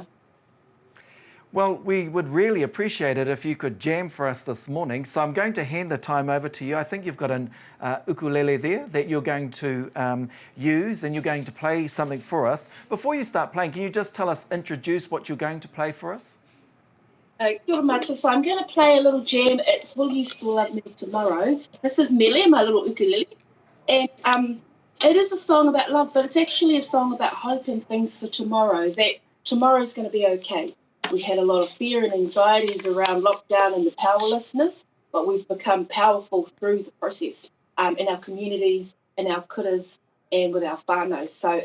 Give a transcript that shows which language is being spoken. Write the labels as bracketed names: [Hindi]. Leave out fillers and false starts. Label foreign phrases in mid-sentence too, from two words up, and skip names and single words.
[English] Well, we would really appreciate it if you could jam for us this morning. So I'm going to hand the time over to you. I think you've got an ukulele there that you're going to use, and you're going to play something for us. Before you start playing, can you just introduce what you're going to play for us? [Māori] Kia ora mātou. [English] So I'm going to play a little jam. It's Will You Still Love Me Tomorrow. This is Mele, my little ukulele. And it is a song about love, but it's actually a song about hope and things for tomorrow, that tomorrow's going to be okay. We had a lot of fear and anxieties around lockdown and the powerlessness, but we've become powerful through the process in our communities, in our kuras, and with our whānau.